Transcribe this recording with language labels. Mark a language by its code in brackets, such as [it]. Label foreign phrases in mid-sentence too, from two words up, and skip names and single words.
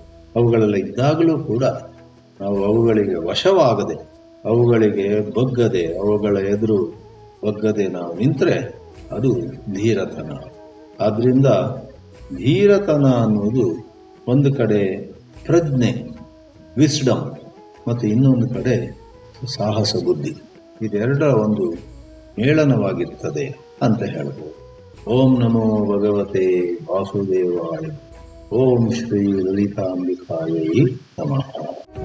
[kn] ಅವುಗಳೆಲ್ಲ ಇದ್ದಾಗಲೂ ಕೂಡ ನಾವು ಅವುಗಳಿಗೆ ವಶವಾಗದೆ, ಅವುಗಳಿಗೆ ಬಗ್ಗದೆ, ಅವುಗಳ ಎದುರು ಬಗ್ಗದೆ ನಾವು ನಿಂತರೆ ಅದು ಧೀರತನ. ಆದ್ದರಿಂದ ಧೀರತನ ಅನ್ನೋದು ಒಂದು ಕಡೆ ಪ್ರಜ್ಞೆ, ವಿಸ್ಡಮ್, ಮತ್ತು ಇನ್ನೊಂದು ಕಡೆ ಸಾಹಸ ಬುದ್ಧಿ. ಇದೆರಡರ ಒಂದು ಮೇಳನವಾಗಿರ್ತದೆ ಅಂತ ಹೇಳ್ಬೋದು. [sa] ಓಂ ನಮೋ ಭಗವತೆ ವಾಸುದೇವಾಯ. ಓಂ ಶ್ರೀ ಲಲಿತಾಂಬಿಕಾಯೈ ನಮಃ.